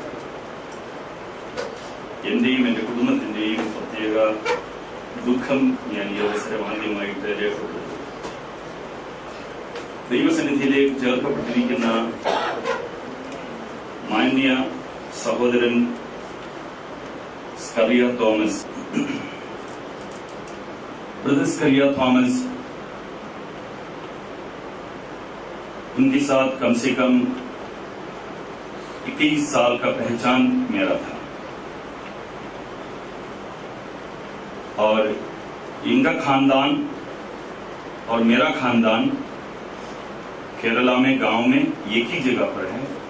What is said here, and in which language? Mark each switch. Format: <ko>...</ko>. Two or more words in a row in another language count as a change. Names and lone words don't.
<ml>എന്റെയും എൻ്റെ കുടുംബത്തിന്റെയും പ്രത്യേക ദുഃഖം ഞാൻ ഈ അവസരം ആദ്യമായിട്ട് രേഖപ്പെടുത്തുന്നു. ദൈവസന്നിധിയിലേക്ക് ചേർക്കപ്പെട്ടിരിക്കുന്ന മാന്യ സഹോദരൻ സ്കറിയ തോമസ്,</ml> <hi>ब्रदर स्करिया थॉमस, उनके साथ कम से कम 21 साल का पहचान मेरा था और इनका खानदान और मेरा खानदान केरला में गांव में एक ही जगह पर है</hi>